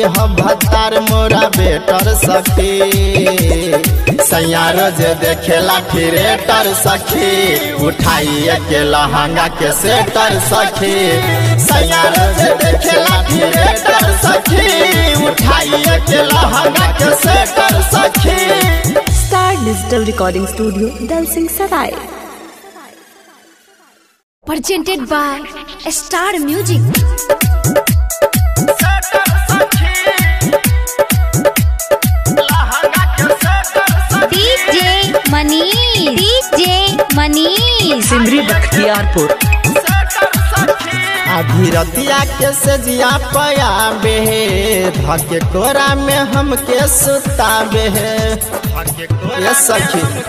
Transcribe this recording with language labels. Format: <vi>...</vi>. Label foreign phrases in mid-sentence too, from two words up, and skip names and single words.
<bho>हम भत्तार मोरा बेटर सखी सैया रोजे देखेला थिएटर सखी। उठाइए के लहंगा के सेटर सखी। सैया रोजे देखेला थिएटर सखी। उठाइए के लहंगा के सेटर सखी।</bho> <en>Star Digital Recording Studio, Dalsing Sarai. presented by Star Music. DJ Manish सिमरी बख्तियारपुर।</en> <bho>आधी रतिया के सजिया पया बेहे धके कोरा में हमके सुताबे ये सखी।</bho>